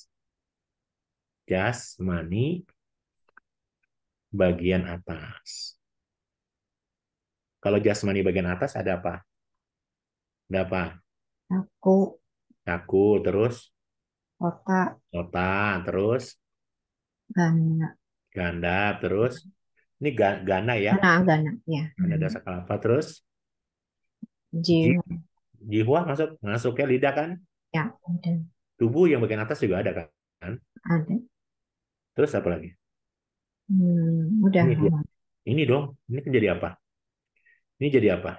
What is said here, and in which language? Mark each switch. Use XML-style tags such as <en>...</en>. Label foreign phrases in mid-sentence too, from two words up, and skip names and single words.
<id>Jasmani bagian atas. Kalau jasmani bagian atas ada apa? Ada apa? Aku. Daku, terus Kota. nota, terus Gana. ganda, terus ini gana ya. Gana. Gana. Ya. Ganda Gana. dasar kelapa, terus ji, Jiwa. jihwa masuk, masuknya lidah kan. Ya. Ada. Tubuh yang bagian atas juga ada kan. Ada. Terus apa lagi? Udah. Ini dia. Ini dong. Ini kan jadi apa? Ini jadi apa?</id>